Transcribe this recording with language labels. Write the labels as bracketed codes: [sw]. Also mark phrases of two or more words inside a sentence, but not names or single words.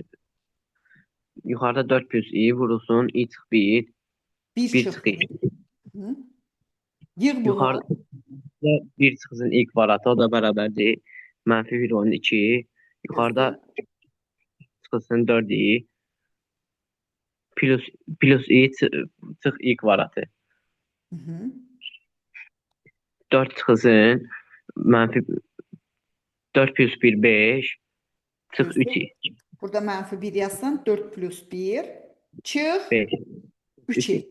[az] Yuxarıda 4 plus i vurulsun. i çıx 1. 1 çıx i. Yığ bunu. Yuxarıda 1 çıxsın i kvadratı. O da bərabərdir. Mənfi 1 onun 2. Yuxarıda çıxsın 4 i. Plus i çıx i kvadratı. 4 çıxsın. Mənfi 4 plus 1 5. Çıx 3 i. Burada mənfi 1 yazsan 4 plus 1 çıx 5. 3 i.